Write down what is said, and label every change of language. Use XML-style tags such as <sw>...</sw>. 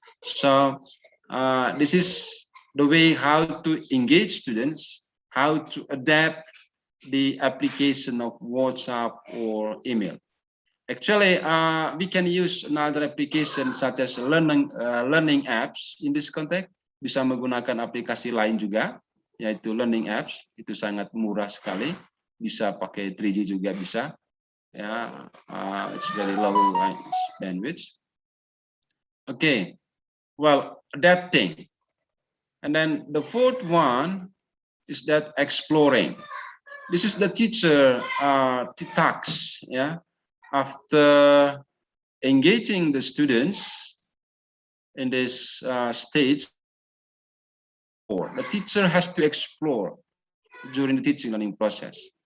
<en>So this is the way how to engage students, how to adapt the application of WhatsApp or email. Actually, we can use another application such as learning apps in this context.</en> <id>Bisa menggunakan aplikasi lain juga, yaitu learning apps. Itu sangat murah sekali. Bisa pakai 3G juga bisa.</id> <en>Ya, it's very low bandwidth. Okay, well, adapting. And then the fourth one is that exploring. This is the teacher task. Yeah, after engaging the students in this stage, the teacher has to explore during the teaching learning process.</en>